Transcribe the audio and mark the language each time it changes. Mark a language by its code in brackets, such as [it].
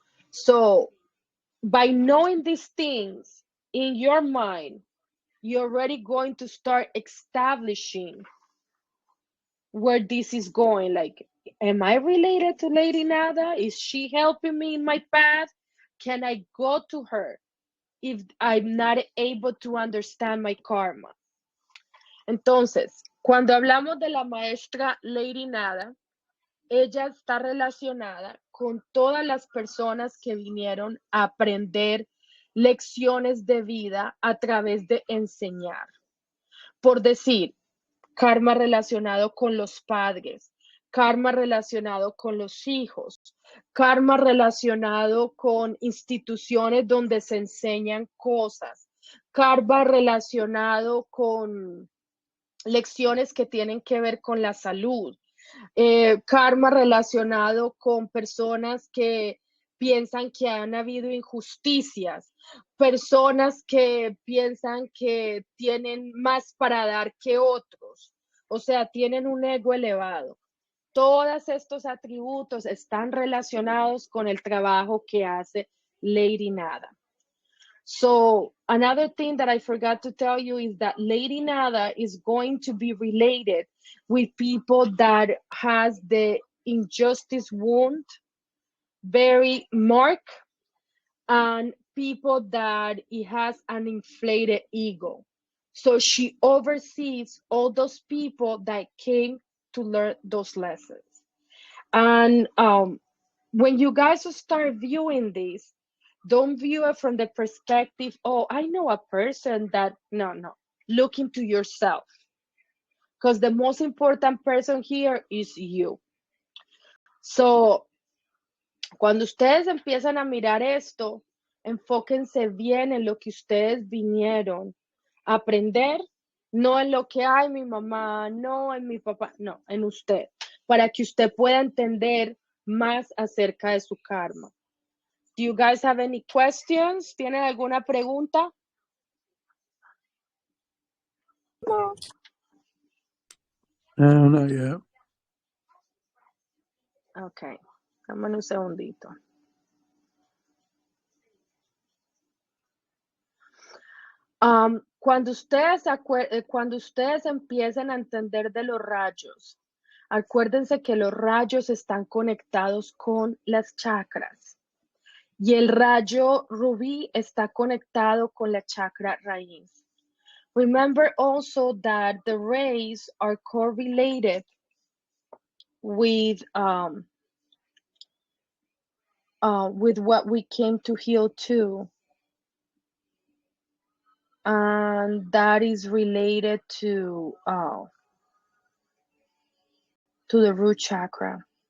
[en] So by knowing these things in your mind, you're already going to start establishing where this is going. Like, am I related to Lady Nada? Is she helping me in my path? Can I go to her if I'm not able to understand my karma? [es] Entonces, cuando hablamos de la maestra Lady Nada, ella está relacionada con todas las personas que vinieron a aprender lecciones de vida a través de enseñar. Por decir, karma relacionado con los padres, karma relacionado con los hijos, karma relacionado con instituciones donde se enseñan cosas, karma relacionado con lecciones que tienen que ver con la salud, karma relacionado con personas que piensan que han habido injusticias, personas que piensan que tienen más para dar que otros, o sea, tienen un ego elevado. Todos estos atributos están relacionados con el trabajo que hace Lady Nada. [en] So another thing that I forgot to tell you is that Lady Nada is going to be related with people that has the injustice wound very marked, and people that it has an inflated ego. So she oversees all those people that came to learn those lessons. And when you guys start viewing this, don't view it from the perspective, oh, I know a person that, no. Look into yourself. Because the most important person here is you. [es] So, cuando ustedes empiezan a mirar esto, enfóquense bien en lo que ustedes vinieron a aprender, no en lo que hay mi mamá, no en mi papá, no, en usted, para que usted pueda entender más acerca de su karma. [en] Do you guys have any questions? [es] ¿Tienen alguna pregunta? [en] No, not yet. [es] Ok, dame un segundito. Cuando ustedes empiecen a entender de los rayos, acuérdense que los rayos están conectados con las chakras. Y el rayo rubí está conectado con la chakra raíz. [en] Remember also that the rays are correlated with what we came to heal too. And that is related to the root chakra.